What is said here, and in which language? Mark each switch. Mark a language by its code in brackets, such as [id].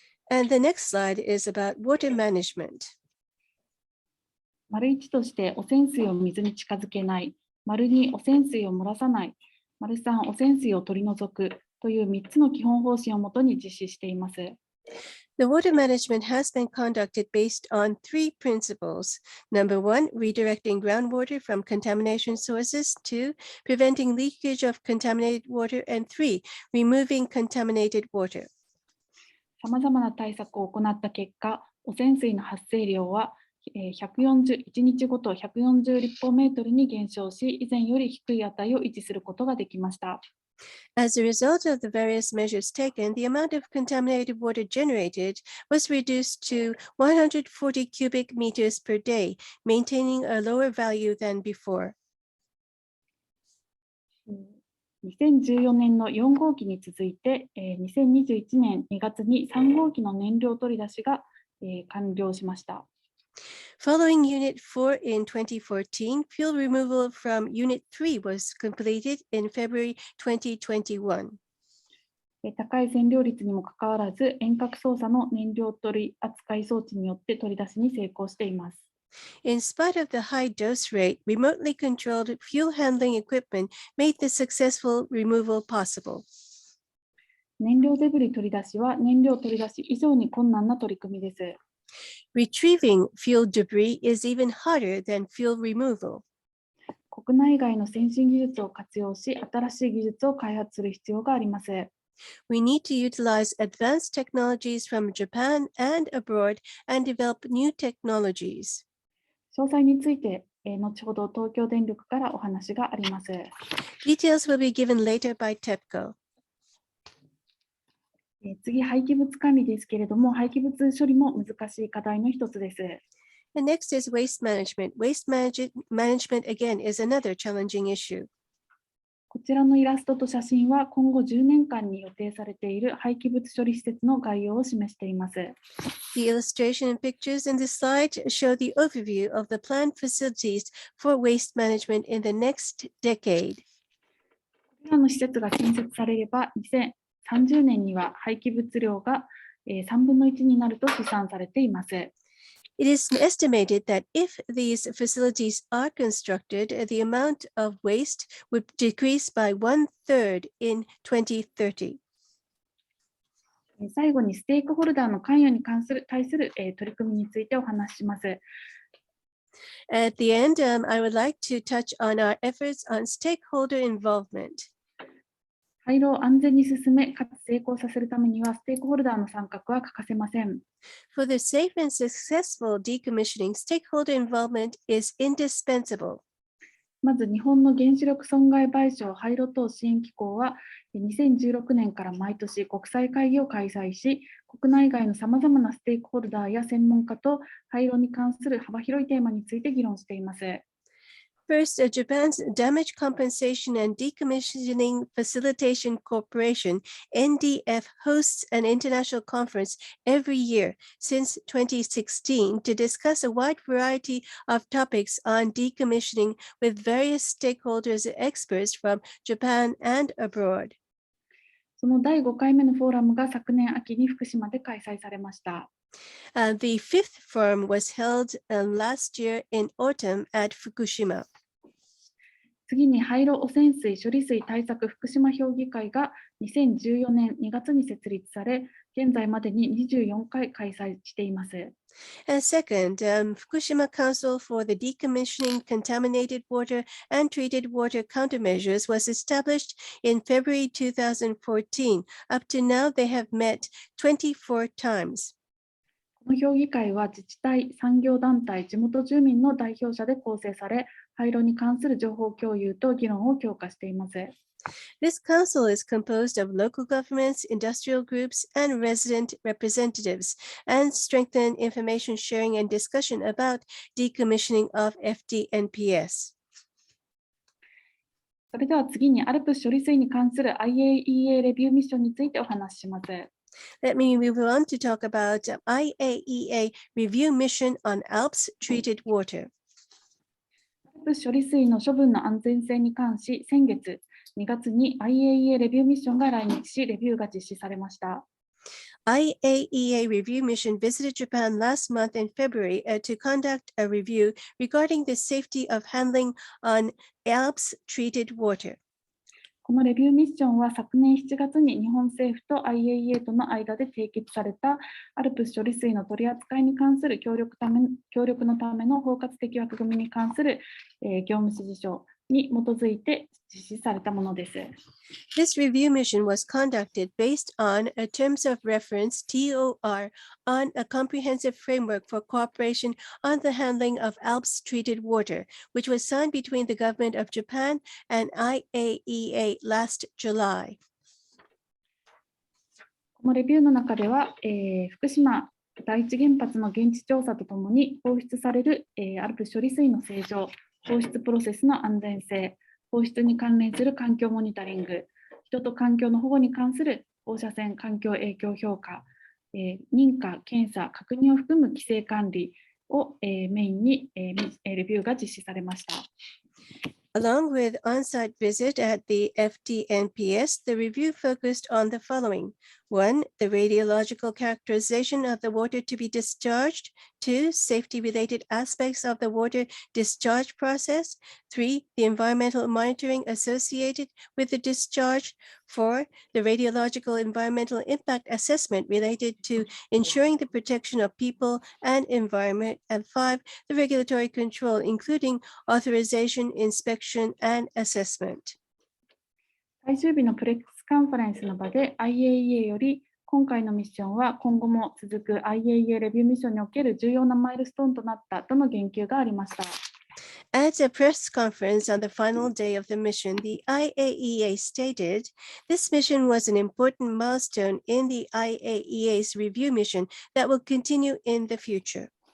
[en] And the next slide is about water management. [ja] 丸1として汚染水を水に近づけない、丸2汚染水を漏らさない、丸3汚染水を取り除くという3つの基本方針をもとに実施しています。 [en] The water management has been conducted based on three principles. Number one, redirecting groundwater from contamination sources. Two, preventing leakage of contaminated water. And three, removing contaminated water. [ja] さまざまな対策を行った結果、汚染水の発生量は1日ごと140立方メートルに減少し、以前より低い値を維持することができました。 [en] As a result of the various measures taken, the amount of contaminated water generated was reduced to 140 cubic meters per day, maintaining a lower value than before. [ja] 2014年の4号機に続いて、2021年2月に3号機の燃料取り出しが完了しました。 [en] Following Unit 4 in 2014, fuel removal from Unit 3 was completed in February 2021. [ja] 高い占領率にもかかわらず、遠隔操作の燃料取り扱い装置によって取り出しに成功しています。 [en] In spite of the high dose rate, remotely controlled fuel handling equipment made the successful removal possible. [ja] 燃料デブリ取り出しは燃料取り出し以上に困難な取り組みです。 [en] Retrieving fuel debris is even harder than fuel removal. [ja] 国内外の先進技術を活用し、新しい技術を開発する必要があります。 [en] We need to utilize advanced technologies from Japan and abroad and develop new technologies. [ja] 詳細について、後ほど東京電力からお話があります。 [en] Details will be given later by TEPCO. [ja] 次、廃棄物管理ですけれども、廃棄物処理も難しい課題の一つです。 [en] And next is waste management. Waste management again is another challenging issue. [ja] こちらのイラストと写真は今後10年間に予定されている廃棄物処理施設の概要を示しています。 [en] The illustration and pictures in this slide show the overview of the planned facilities for waste management in the next decade. [ja] これらの施設が建設されれば、2030年には廃棄物量が3分の1になると試算されています。 [en] It is estimated that if these facilities are constructed, the amount of waste would decrease by 1/3 in 2030. [ja] 最後にステークホルダーの関与に対する取り組みについてお話しします。 [en] At the end, I would like to touch on our efforts on stakeholder involvement. [ja] 廃炉を安全に進め、かつ成功させるためには、ステークホルダーの参画は欠かせません。 [en] For the safe and successful decommissioning, stakeholder involvement is indispensable. [ja] まず、日本の原子力損害賠償廃炉等支援機構は、2016年から毎年国際会議を開催し、国内外のさまざまなステークホルダーや専門家と廃炉に関する幅広いテーマについて議論しています。 [en] First, Japan's Damage Compensation and Decommissioning Facilitation Corporation, NDF, hosts an international conference every year since 2016 to discuss a wide variety of topics on decommissioning with various stakeholders and experts from Japan and abroad. [ja] その第5回目のフォーラムが昨年秋に福島で開催されました。 [en] The fifth forum was held last year in autumn at Fukushima. [ja] 次に廃炉汚染水処理水対策福島評議会が2014年2月に設立され、現在までに24回開催しています。 [en] And second, Fukushima Council for the Decommissioning Contaminated Water and Treated Water Countermeasures was established in February 2014. Up to now, they have met 24 times. [ja] この評議会は自治体、産業団体、地元住民の代表者で構成され、廃炉に関する情報共有と議論を強化しています。 [en] This council is composed of local governments, industrial groups, and resident representatives, and strengthen information sharing and discussion about decommissioning of FDNPS. [ja] それでは次に Alps 処理水に関する IAEA レビューミッションについてお話しします。 [en] Let me move on to talk about IAEA review mission on Alps treated water. [ja] Alps 処理水の処分の安全性に関し、先月2月に IAEA レビューミッションが来日し、レビューが実施されました。 [en] IAEA review mission visited Japan last month in February to conduct a review regarding the safety of handling on Alps treated water. [ja] このレビューミッションは昨年7月に日本政府と IAEA との間で締結された Alps 処理水の取り扱いに関する協力のための包括的枠組みに関する業務指示書に基づいて実施されたものです。 [en] This review mission was conducted based on a terms of reference TOR on a comprehensive framework for cooperation on the handling of Alps treated water, which was signed between the government of Japan and IAEA last July. [ja] このレビューの中では、福島第一原発の現地調査とともに放出される、Alps 処理水の正常、放出プロセスの安全性、放出に関連する環境モニタリング、人と環境の保護に関する放射線環境影響評価、認可、検査、確認を含む規制管理をメインにレビューが実施されました。 [en] Along with on-site visit at the FDNPS, the review focused on the following. 1. The radiological characterization of the water to be discharged. 2. Safety-related aspects of the water discharge process. 3. The environmental monitoring associated with the discharge. 4. The radiological environmental impact assessment related to ensuring the protection of people and environment. And 5. The regulatory control, including authorization, inspection, and assessment. [ja] 最終日のプレスカンファレンスの場で IAEA より今回のミッションは今後も続く IAEA レビューミッションにおける重要なマイルストーンとなったとの言及がありました。 [en] At a press conference on the final day of the mission, the IAEA stated, this mission was an important milestone in the IAEA's review mission that will continue in the future.